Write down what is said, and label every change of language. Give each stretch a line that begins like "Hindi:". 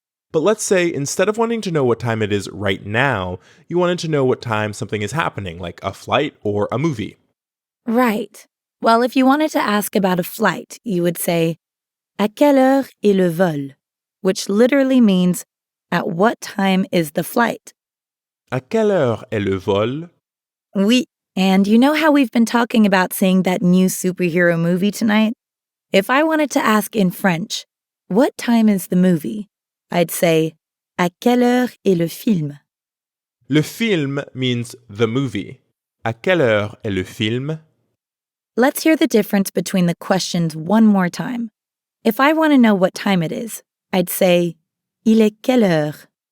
English: But let's say instead of wanting to know what time it is right now, you wanted to know what time something is happening, like a flight or a movie. Right. Well, if you wanted to ask about a flight, you would say,
French: à quelle heure est le vol?
English: Which literally means, at what time is the flight?
French: À quelle heure est le vol? Oui.
English: And you know how we've been talking about seeing that new superhero movie tonight? If I wanted to ask in French, what time is the movie? I'd say,
French: à quelle heure est le film?
English: Le film means the movie.
French: À quelle heure est le film?
English: Let's hear the difference between the questions one more time. If I want to know what time it is, I'd say,
French: il est quelle heure?